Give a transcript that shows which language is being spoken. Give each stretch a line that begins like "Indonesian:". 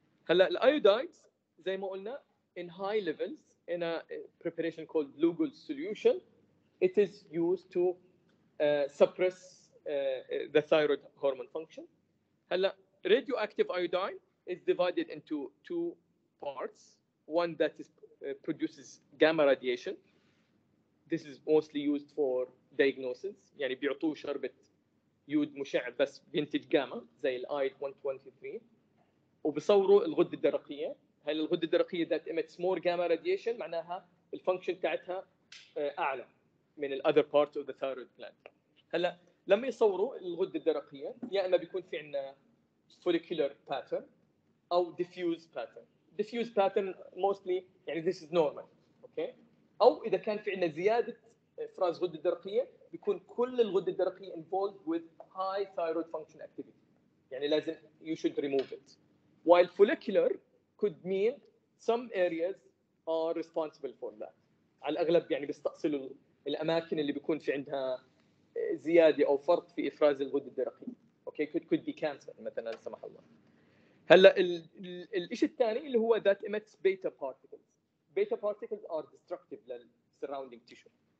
English: هلا الايودايدز
Arabic: زي ما قلنا
English: in high levels in a preparation called Lugol solution, it is used to suppress the thyroid hormone function. هلا radioactive iodine is divided into two parts. One that is produces gamma radiation. This is mostly used for diagnosis.
Arabic: يعني بيعطوه شربة يود مشع بس بينتج جاما زي الايد 123, وبصوروا الغده الدرقيه. هاي الغده الدرقيه
English: that emits more gamma radiation
Arabic: معناها الفانكشن تاعتها اعلى من ال
English: other parts of the thyroid gland.
Arabic: هلا لما يصوروا الغده الدرقيه يا اما بيكون في عندنا follicular pattern او diffuse pattern.
English: diffuse pattern mostly يعني this is normal, okay.
Arabic: او اذا كان في عندنا زياده افراز غده درقيه بيكون كل الغده الدرقيه
English: involved with high thyroid function activity,
Arabic: يعني لازم
English: you should remove it. While follicular could mean some areas are responsible for that.
Arabic: على الاغلب يعني بيستأصلوا الاماكن اللي بيكون في عندها زياده او فرط في افراز الغده الدرقيه. اوكي
English: could be cancer
Arabic: مثلا لا سمح الله. هلا الشيء الثاني اللي هو
English: that emits beta particles. Beta particles are destructive لل surrounding tissue.